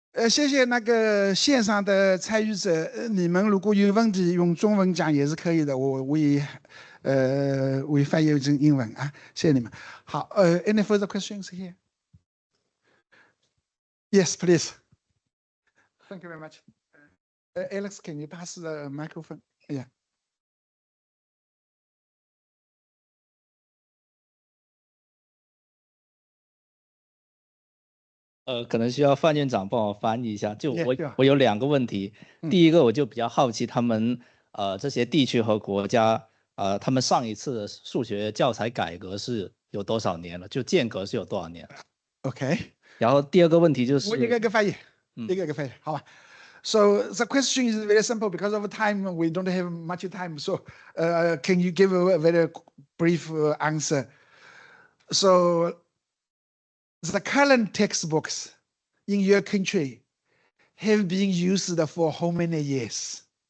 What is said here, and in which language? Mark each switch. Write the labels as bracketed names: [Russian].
[Chinese] 谢谢那个线上的参与者，你们如果有问题用中文讲也是可以的，我会翻译成英文啊，谢谢你们。 [English] 好，any further questions here? Yes, please. Thank you very much. Alex, can you pass the microphone? Yeah. [Chinese] 可能需要范院长帮我翻译一下。就 [English] Yeah. [Chinese] 我有2个问题，第一个我就比较好奇他们这些地区和国家他们上一次的数学教材改革是有多少年了？就间隔是有多少年了 [English] OK. [Chinese] 然后第二个问题就是，我应该翻译。一个一个分，好吧。 [English] So the question is very simple because of time. We don't have much time. So can you give a very brief answer? So the current textbooks in your country have been used for how many years?